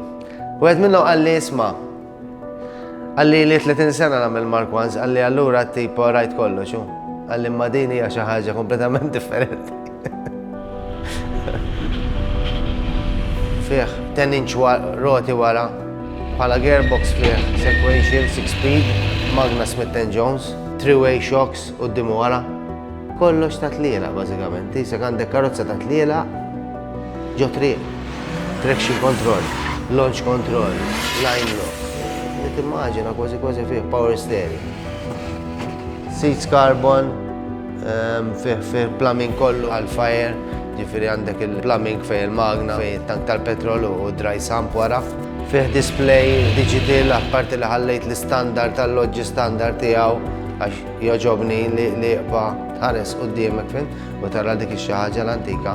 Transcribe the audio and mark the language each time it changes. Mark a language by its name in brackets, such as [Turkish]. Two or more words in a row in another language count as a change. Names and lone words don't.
[Maltese] Wieħed minnhom qal li isma' għalli li 30 sena nagħmel Mk1, għalli allura tipo rajt kollox hu. Għalli imma din hija xi ħaġa kompletament differenti. Fih 10 inch roti wara, bħala gearbox fih [English] sequential 6 speed, [Maltese] Magna Smith & Jones, [English] 3-way shocks [Maltese] quddiem wara. Kollox ta' tliela bażikament. Isek għandek karozza ta' tliela ġo triq. [English] Traction control, launch control, line lock. [Maltese] Immaġina kważi fih [English] power steering. Seats carbon, [Maltese] fih plumbing kollu għal-fire, ġifieri għandek il-plumbing fej il-Magna, fej tank tal-petrol u [English] dry sump [Maltese] wara. fih [English] display digital, [Maltese] apparti li ħallejt l-standard tal-loġġi standard tiegħu għax joġobni li jqba tħares quddiemek fin u tara dik xi ħaġa l-antika.